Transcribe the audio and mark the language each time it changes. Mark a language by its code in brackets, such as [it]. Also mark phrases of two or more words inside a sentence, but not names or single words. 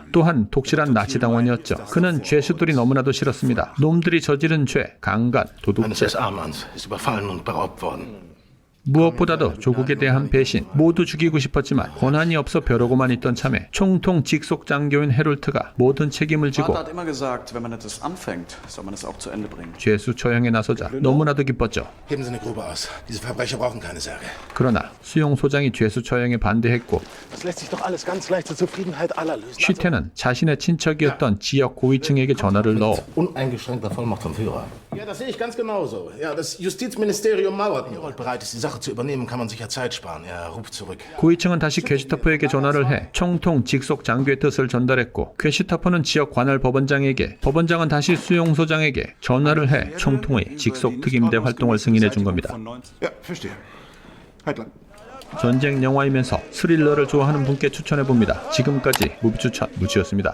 [ko] 또한 독실한 나치당원이었죠. 그는 죄수들이 너무나도 싫었습니다. 놈들이 저지른 죄, 강간, 도둑질, 무엇보다도 조국에 대한 배신, 모두 죽이고 싶었지만 권한이 없어 벼르고만 있던 참에 총통 직속 장교인 헤롤트가 모든 책임을 지고 [de] Vater hat immer gesagt, wenn man etwas anfängt, soll man es auch zu Ende bringen. [ko] 죄수 처형에 나서자 너무나도 기뻤죠. [de] Heben Sie eine Grube aus. Diese Verbrecher brauchen keine Särge. [ko] 그러나 수용소장이 죄수 처형에 반대했고 [de] Das lässt sich doch alles ganz leicht zur Zufriedenheit aller lösen. [ko] 슈테는 자신의 친척이었던 지역 고위층에게 전화를 넣어 [de] Uneingeschränkter Vollmacht vom Führer. Ja, das sehe ich ganz genauso. Ja, das Justizministerium mauert. Herold bereit ist, die Sache zu übernehmen, kann man sicher Zeit sparen. Er ruft zurück. [ko] 고위층은 다시 괴슈타포에게 전화를 해 총통 직속 장교의 뜻을 전달했고 괴슈타포는 지역 관할 법원장에게, 법원장은 다시 수용소장에게 전화를 해 총통의 직속 특임대 활동을 승인해 준 겁니다. [de] Ja, verstehe. Heidler. [ko] 전쟁 영화이면서 스릴러를 좋아하는 분께 추천해 봅니다. 지금까지 무비 추천 무지였습니다.